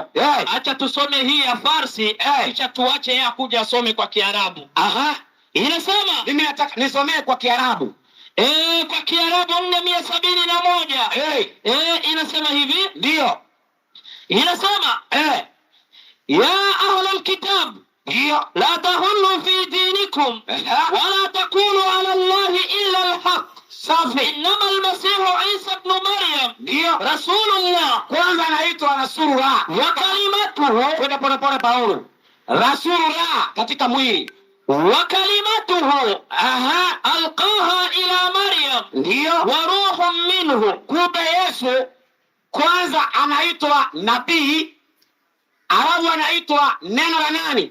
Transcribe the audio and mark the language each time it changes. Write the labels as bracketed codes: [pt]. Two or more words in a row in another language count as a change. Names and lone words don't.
[sw] Acha tusome hii ya Farsi, kisha tuache yeye kuja asome kwa Kiarabu. Inasema mimi nataka nisomee kwa Kiarabu. Kwa Kiarabu 471. Inasema hivi. Ndio. [ar] Inasema يا أهل الكتاب لا تغلوا في دينكم ولا تقولوا على الله إلا الحق. [sw] Safi. [ar] إنما المسيح عيسى ابن مريم Rasulullah. [sw] Kwanza anaitwa Rasulullah. [ar] وكلمته. [sw] Kwenda pole Paulo. Rasulullah katika mwili. [ar] وكلمته ألقاها إلى مريم. [sw] Ndio. [ar] وروح منه. [sw] Kumbe Yesu kwanza anaitwa nabii, alafu anaitwa neno la nani?